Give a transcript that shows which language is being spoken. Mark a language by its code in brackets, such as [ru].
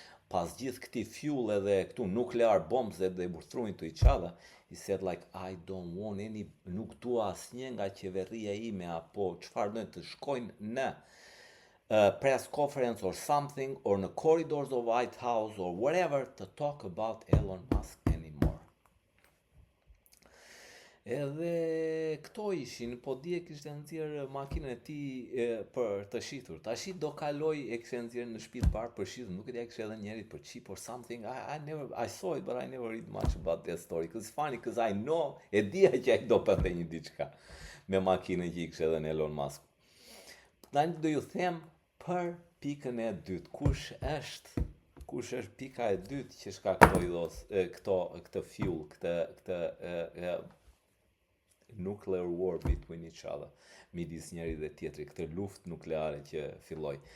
[sq] Pas gjithë këtij fuel edhe këtu [en] nuclear bombs dhe they were throwing to each other, he said like, I don't want any, [sq] nuk dua asnjë nga qeveria ime apo çfarë do të shkojnë në [en] press conference or something, or në corridors of White House or whatever, to talk about Elon Musk anymore. [sq] Edhe këto ishin, po dje kishte nxjerr makinën e tij për të shitur. Tashi do kaloj e kishte nxjerr në shtëpi të parë për shitur. Nuk e di a kishte edhe njerit për [en] chip or something. I saw it, but I never read much about that story. Cause it's funny, cause I know, [sq] e dija që ai do pëthej një diçka me makinën që i kishte edhe në Elon Musk. Tani do ju them për pikën e dytë. Kush është pika e dytë që shkaktoi këtë fuel, këtë [en] nuclear war between each other, [sq] midis njëri dhe tjetri, këtë luftë nukleare që filloi.